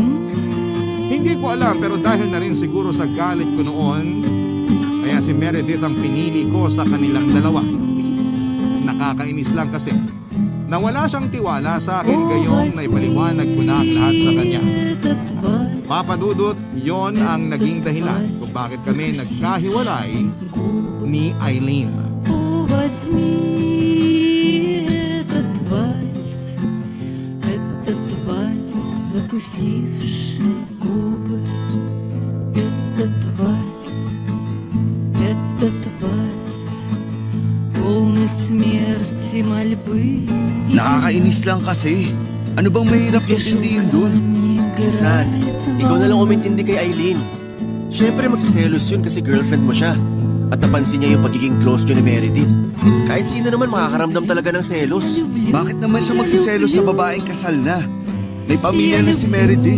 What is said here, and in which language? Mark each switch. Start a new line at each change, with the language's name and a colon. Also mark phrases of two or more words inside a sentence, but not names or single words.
Filipino: Hindi ko alam pero dahil na rin siguro sa galit ko noon, kaya si Meredith ang pinili ko sa kanilang dalawa. Nakakainis lang kasi na wala siyang tiwala sa akin gayong naipaliwanag ko na ang lahat sa kanya. Papa Dudut, yon ang naging dahilan kung bakit kami nagkahiwalay ni Eileen.
Russian: Этот вальс, закусивший губы. Этот вальс, полный смерти мольбы.
Filipino: Nakakainis lang kasi. Ano bang mahirap intindihin dun? Minsan, ikaw na lang umintindi kay Eileen. Siyempre magsiselos yun kasi girlfriend mo siya. At napansin niya yung pagiging close niyo ni Meredith. Kahit sino naman makakaramdam talaga ng selos. Bakit naman siya magsiselos sa babaeng kasal na? May pamilya na si Meredith.